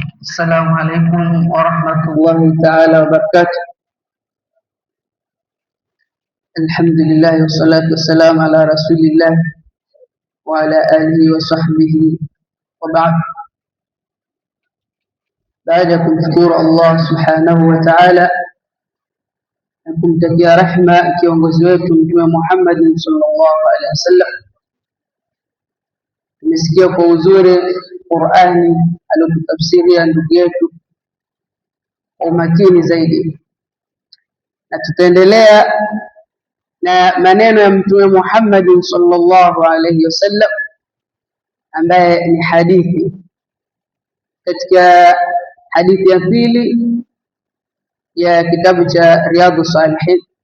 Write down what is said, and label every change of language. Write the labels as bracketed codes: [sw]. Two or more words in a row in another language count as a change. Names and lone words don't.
[ar] السلام عليكم ورحمة الله تعالى وبركاته. الحمد لله والصلاة والسلام على رسول الله وعلى آله وصحبه وبعد. بعدكم شكور الله سبحانه وتعالى [sw] kumtakia rehma kiongozi wetu Mtume Muhammad [ar] صلى الله عليه وسلم. [sw] Tumesikia kwa uzuri Qur'ani aliyotafsiria ndugu yetu kwa umakini zaidi, na tutaendelea na maneno ya Mtume Muhammad [ar] صلى الله عليه وسلم [sw] ambaye ni hadithi katika hadithi ya pili ya kitabu cha Riyadhus Salihin.